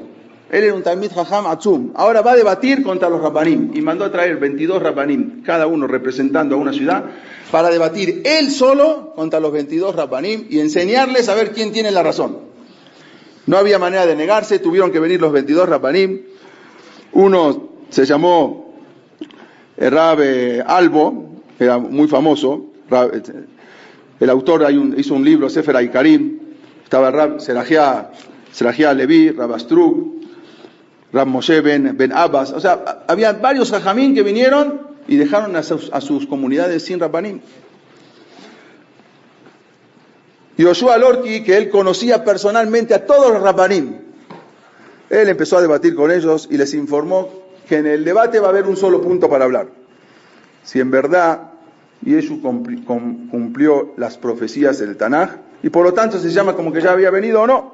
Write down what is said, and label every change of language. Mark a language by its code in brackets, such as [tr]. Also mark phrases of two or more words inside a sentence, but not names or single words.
[es] Él era un [he] תלמיד חכם עצום. [es] Ahora va a debatir contra los Rabbanim, y mandó a traer 22 Rabbanim, cada uno representando a una ciudad, para debatir él solo contra los 22 Rabbanim y enseñarles a ver quién tiene la razón. No había manera de negarse, tuvieron que venir los 22 Rabbanim. Uno se llamó Rab Albo, era muy famoso. El autor hizo un libro, Sefer Haikarim. Estaba Rab Serajia Levi, Rab Astruk, Rab Moshe Ben Abbas. O sea, había varios jajamín que vinieron y dejaron a sus comunidades sin Rabbanim. Yoshua Lorki, que él conocía personalmente a todos los Rabbanim, él empezó a debatir con ellos y les informó que en el debate va a haber un solo punto para hablar: si en verdad Yeshu cumplió las profecías del Tanaj, y por lo tanto se llama como que ya había venido o no.